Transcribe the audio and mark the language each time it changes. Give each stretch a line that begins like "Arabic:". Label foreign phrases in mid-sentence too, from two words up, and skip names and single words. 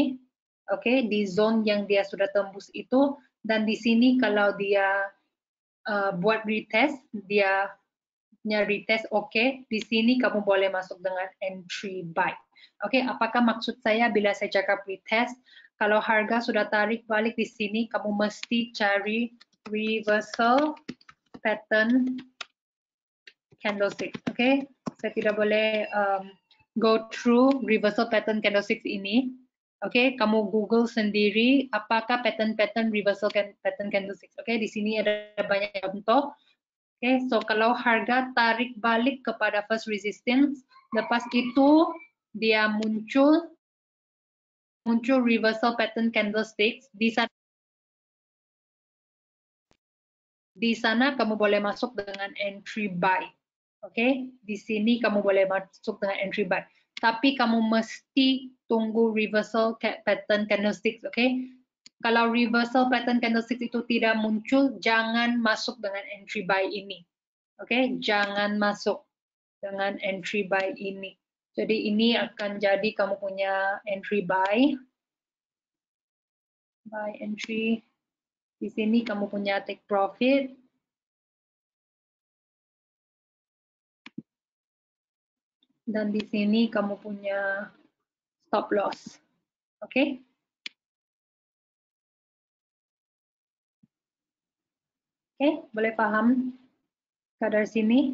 Malay: Oke, di zone yang dia sudah tembus itu, dan di sini kalau dia buat retest, dia punya retest oke, di sini kamu boleh masuk dengan
English: entry buy.
Malay: Oke, apakah maksud saya bila saya cakap retest, kalau harga sudah tarik balik di sini, kamu mesti cari
English: reversal pattern candlestick.
Malay: Oke, saya tidak boleh
English: go through reversal pattern candlesticks
Malay: ini. Oke, kamu Google sendiri apakah
English: pattern reversal pattern candlesticks.
Malay: Oke, di sini ada banyak contoh. Oke, so kalau harga tarik balik kepada
English: first resistance,
Malay: lepas itu dia muncul
English: reversal pattern candlesticks,
Malay: di sana kamu boleh masuk dengan
English: entry buy.
Malay: Oke, di sini kamu boleh masuk dengan
English: entry buy.
Malay: Tapi kamu mesti tunggu
English: reversal pattern candlesticks,
Malay: oke? Kalau
English: reversal pattern candlesticks
Malay: itu tidak muncul, jangan masuk dengan
English: entry buy
Malay: ini. Oke, jangan masuk dengan
English: entry buy
Malay: ini. Jadi ini akan jadi kamu punya
English: entry buy. Buy entry.
Malay: Di sini kamu punya
English: take profit.
Malay: Dan di sini kamu punya
English: stop loss.
Malay: Oke? Oke, boleh paham kadar sini?